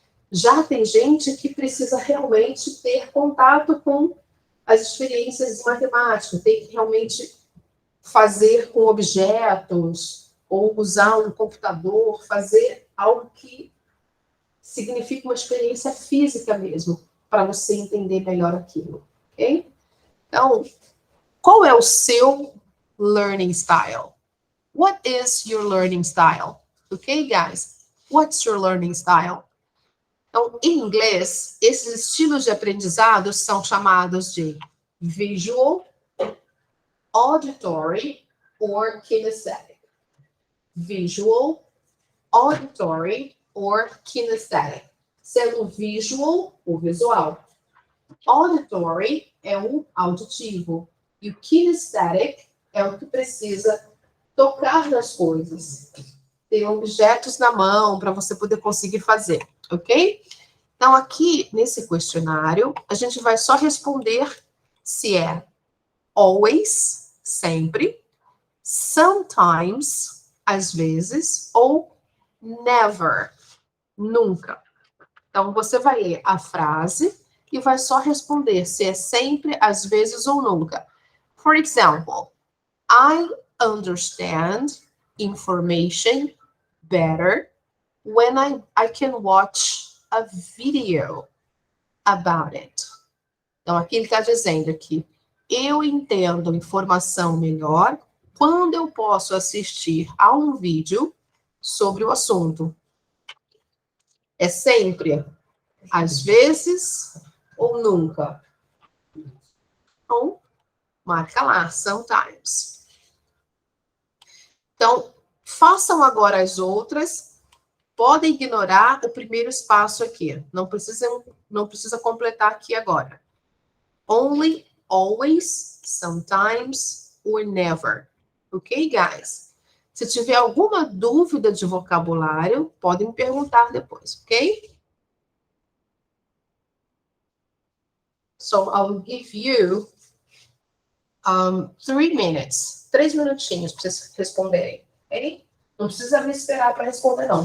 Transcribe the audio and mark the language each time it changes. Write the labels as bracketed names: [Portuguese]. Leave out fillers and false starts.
[Portuguese] Já tem gente que precisa realmente ter contato com as experiências de matemática, tem que realmente fazer com objetos, ou usar um computador, fazer algo que significa uma experiência física mesmo, para você entender melhor aquilo, ok? Então, qual é o seu [English] learning style? What is your learning style? Okay, guys? What's your learning style? [Portuguese] Então, em inglês, esses estilos de aprendizado são chamados de visual, [English] auditory or kinesthetic. Visual, auditory or kinesthetic. [Portuguese] Sendo visual, o visual. Auditory é o auditivo. E o kinesthetic é o que precisa tocar nas coisas. Ter objetos na mão para você poder conseguir fazer, ok? Então, aqui nesse questionário, a gente vai só responder se é always, sempre, sometimes, às vezes, ou never, nunca. Então, você vai ler a frase e vai só responder se é sempre, às vezes ou nunca. [English] For example, I understand information better when I can watch a video about it. [Portuguese] Então, aqui ele está dizendo que eu entendo informação melhor quando eu posso assistir a um vídeo sobre o assunto. É sempre, às vezes ou nunca. Então, marca lá, sometimes. Então, façam agora as outras. Podem ignorar o primeiro espaço aqui. Não precisa completar aqui agora. [English] Only, always, sometimes or never. Ok, guys? [Portuguese] Se tiver alguma dúvida de vocabulário, podem me perguntar depois, ok? [English] So, I'll give you 3 minutes. [Portuguese] 3 minutinhos para vocês responderem, ok? Não precisa me esperar para responder, não.